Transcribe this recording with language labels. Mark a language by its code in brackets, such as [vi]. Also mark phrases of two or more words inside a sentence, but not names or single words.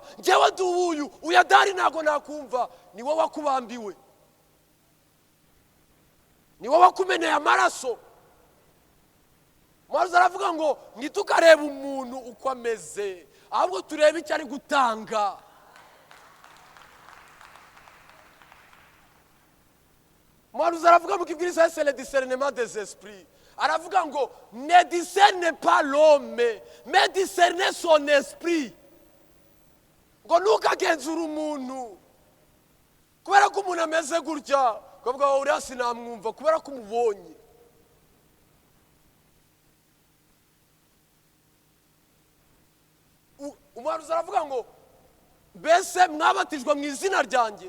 [rw] Njyewe ndi uwuyu, uya dari ntabwo nakumva. Ni wowe wakubambiwe, ni wowe wakumeneye amaraso. Mwaruzi aravuga ngo ntitukarebe umuntu uko ameze, ahubwo turebe icyo ari gutanga. Mwaruzi aravuga mu kibwiriza [fr] c'est le discernement des esprits. [rw] Aravuga ngo [fr] ne discerne pas l'homme, mais discerne son esprit. Ngo ntukagenzura umuntu kubera ko umuntu ameze gutya, kuvuga ngo uriya sinamwumva kubera ko umubonye. Umuhanuzi aravuga ngo mbese mwabatijwe mu izina ryanjye.